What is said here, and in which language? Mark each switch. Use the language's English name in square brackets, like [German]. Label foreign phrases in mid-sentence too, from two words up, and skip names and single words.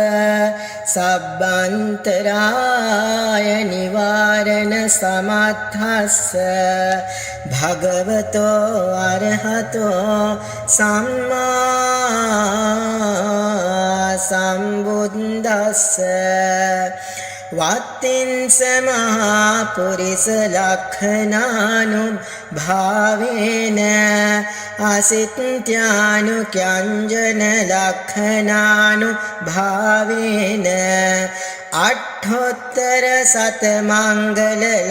[Pali] සබ්බන්තරාය නිවාරණ සමත්ථස්ස භගවතෝ අරහතෝ සම්මා සම්බුද්දස්ස වත්තින්ස මහා පුරිස ලක්ඛනානුභාවේන අසිත්‍යානුක්‍යංජන ලක්ඛනානුභාවේන අට්ඨෝත්තර සතමංගල